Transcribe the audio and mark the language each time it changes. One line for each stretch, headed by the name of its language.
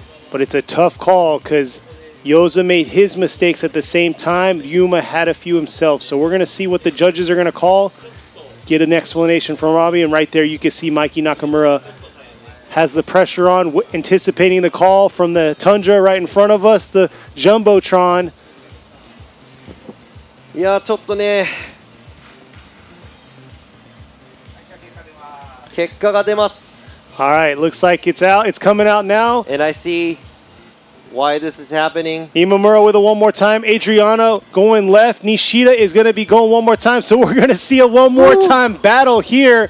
English: But it's a tough call because Yoza made his mistakes at the same time. Ryuma had a few himself. So we're going to see what the judges are going to call. Get an explanation from Robbie. And right there you can see Mikey Nakamura has the pressure on, anticipating the call from the Tundra right in front of us, the Jumbotron.
Japanese: いやちょっとね、結果が出ます。
English: All right, looks like it's out. It's coming out now. And I see why this is happening. Imamura with a one more time. Adriano going left. Nishida is going to be going one more time. So we're going to see a one more time battle here.